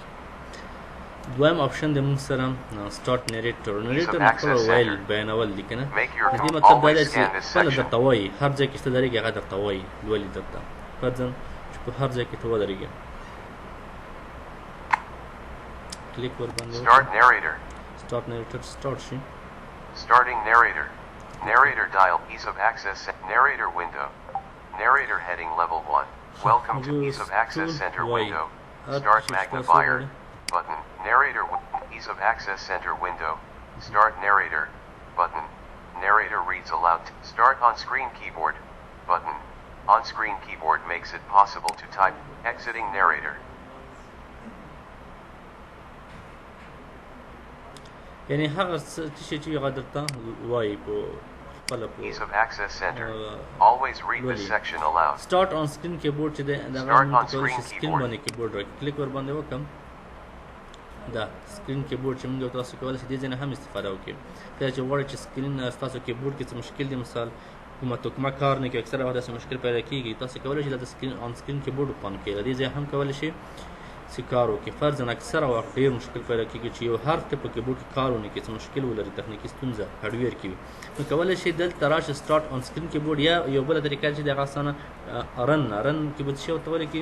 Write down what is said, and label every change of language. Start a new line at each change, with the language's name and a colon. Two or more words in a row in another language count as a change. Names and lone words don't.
Pashto: دویم آپشن د موږ سره
English: start narrator
Pashto: مطلب ویل بیانول دي که نه، د دې مطلب دا دی چې خپله درته وایي، هر ځای کې چې ته درېږي هغه درته وایي، لولي درته. فرضاً چې په هر ځای کې ته ودرېږې کلیک ورباندې
English: Start narrator. start narrator
Pashto: سټارټ شي.
English: Starting narrator. Narrator dial. Ease of access. Narrator window. Narrator heading level 1. Welcome to Ease of Access Center window. Start magnifier button. Narrator Ease of Access Center window. Start narrator button. Narrator reads aloud. Start on screen keyboard button. On screen keyboard makes it possible to type. Exiting narrator.
Pashto: یعنې هغه څه چې هغه درته وایي په
English: Ease of Access Center. Always read this section aloud. Start on screen keyboard
Pashto: چې دا
English: Start on screen
Pashto: سکرین باندې کیبورډ راکړي، کلیک ور باندې وکم دا سکرین کیبورډ چې موږ تاسو کولی شئ دې ځای نه هم استفاده وکړئ. کله چې غواړئ چې سکرین ستاسو کیبورډ کې څه مشکل دی، مثال کومه کار نه کوي، اکثره وخت داسې مشکل پیدا کېږي، تاسو کولی شئ دلته
English: screen on screen keyboard
Pashto: اوپن کړئ. له دې ځای هم کولی شئ چې کار وکړي. فرضاً اکثره وخت ډېر مشکل پیدا کېږي چې یو حرف ته په کیبورډ کې کار ونه کړي، څه مشکل ولري، تخنیکي ستونزه هارډویر کې وي، نو کولی شئ دلته راشئ
English: start on screen keyboard,
Pashto: یا یو بله طریقه چې د هغه اسانه
English: run keyboard
Pashto: شی ورته ولیکئ.